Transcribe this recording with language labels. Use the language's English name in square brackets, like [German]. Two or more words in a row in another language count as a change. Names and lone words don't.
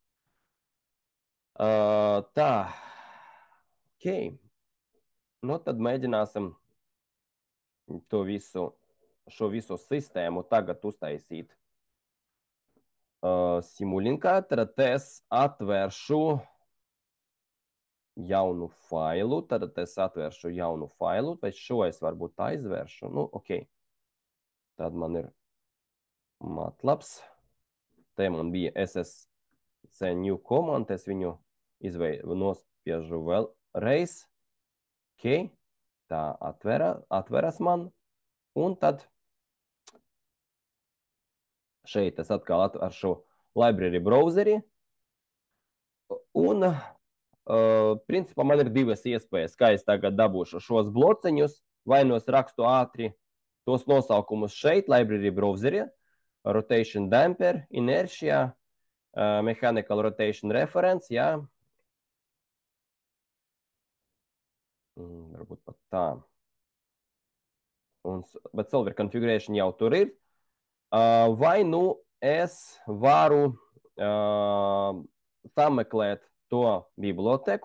[Latvian] Tā, Nu, tad mēģināsim šo visu sistēmu tagad uztaisīt Simulinkā. Tad es atvēršu jaunu failu, vai šo es varbūt aizvēršu. Nu, Tad man ir MATLABs. Te man bija SSC new command, es viņu nospiežu vēlreiz. Tā atveras man. Un tad šeit es atkal ar šo [English] library browseri. [Latvian] Un principā man ir divas iespējas, kā es tagad dabūšu šos blociņus, vai no es rakstu ātri tos nosaukumus šeit, [English] library browseri, rotation damper, inertia, mechanical rotation reference, [Latvian] jā. Varbūt pat tā. Bet [English] solver configuration [Latvian] jau tur ir. Vai nu es varu sameklēt to biblioteku.